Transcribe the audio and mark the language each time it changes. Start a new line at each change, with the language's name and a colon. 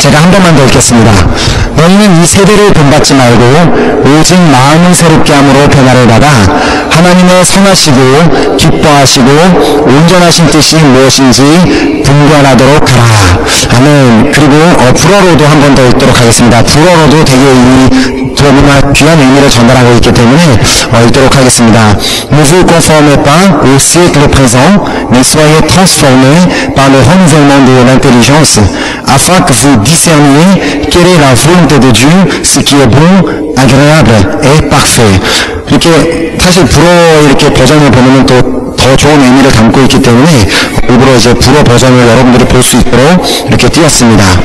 Korean: 제가 한 번만 더 읽겠습니다. 너희는 이 세대를 본받지 말고 오직 마음을 새롭게 함으로 변화를 받아 하나님의 선하시고 기뻐하시고 온전하신 뜻이 무엇인지 분별하도록 하라. 아멘. 그리고 불어로도 한 번 더 읽도록 하겠습니다. 불어로도 되게 이 너무나 귀한 의미를 전달하고 있기 때문에 읽도록 하겠습니다.
French: Ne vous conformez pas au siècle présent, mais soyez transformés par le renouvellement de l'intelligence, afin que vous discerniez quelle est la volonté de Dieu, ce qui est bon, agréable et parfait.
Korean: 이렇게 사실 불어 이렇게 버전을 보면 또 더 좋은 의미를 담고 있기 때문에 일부러 이제 불어 버전을 여러분들이 볼 수 있도록 이렇게 띄웠습니다.